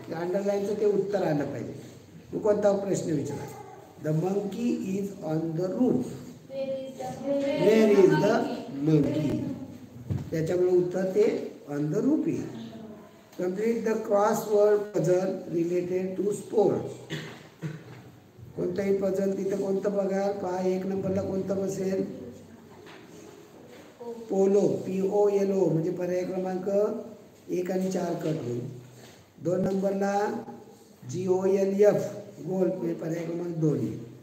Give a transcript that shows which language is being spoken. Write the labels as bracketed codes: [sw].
[mr] अंडरलाईनचं ते उत्तर आलं पाहिजे. तू कोणता प्रश्न विचारा? [en] The monkey is on the roof. Where is the monkey. [mr] त्याच्यामुळे उत्तर ते [en] On the roof is. Complete the crossword puzzle related to sports. [mr] कोणताही पझल तिथं कोणतं बघा. पहा 1 नंबरला कोणतं बसेल? पोलो. POLO म्हणजे पर्याय क्रमांक 1 आणि 4 कट होईल. 2 नंबरला GOLF गोल्फ म्हणजे पर्याय क्रमांक 2 येईल.